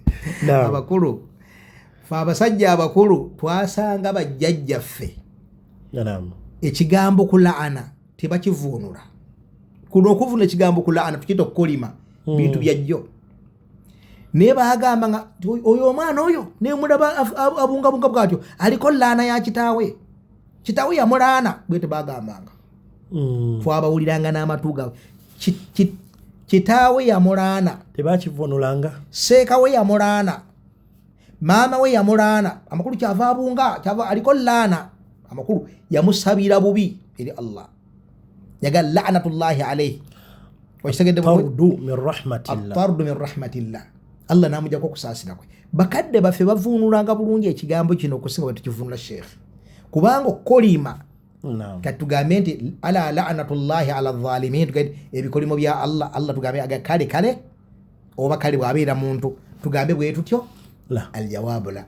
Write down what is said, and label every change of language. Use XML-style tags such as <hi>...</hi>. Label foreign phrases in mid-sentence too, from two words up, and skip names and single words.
<lg>abakulu abasajja abakulu twasanga bajjajjaffe ekigambo kulaana tebakivuunula kuno okuvuna ekigambo kulaana tukiyita okukolima bintu byajjo naye bagamba nga oyo omwana oyo nemulaba abungabunga bwatyo aliko laana ya kitaawe yamulaana bwe tebagambanga twabawuliranga n'amatu gaabwe kitaawe yamulaana, tebakivunulanga, seeka we yamulaana, maama we yamulaana, amakulu kyava abunga, kyava aliko laana, amakulu yamusabira bubi eri Allah, yaga</lg> <ar>لعنة الله عليه. طرد من رحمة الله, طرد من رحمة الله,</ar> <lg>Allah namujjako okusaasira kwe. Bakadde baffe bavunulanga bulungi ekigambo kino okusinga bwe tukivunula sheekh, kubanga okolima katugambe nti ala</lg> <ar>لعنة الله على الظالمين,</ar> <lg>tugambe ebikolimo bya Allah tugambe aga kale oba kale bwabeera muntu tugambe bwe tutyo</lg> <ar>الجواب لا.</ar>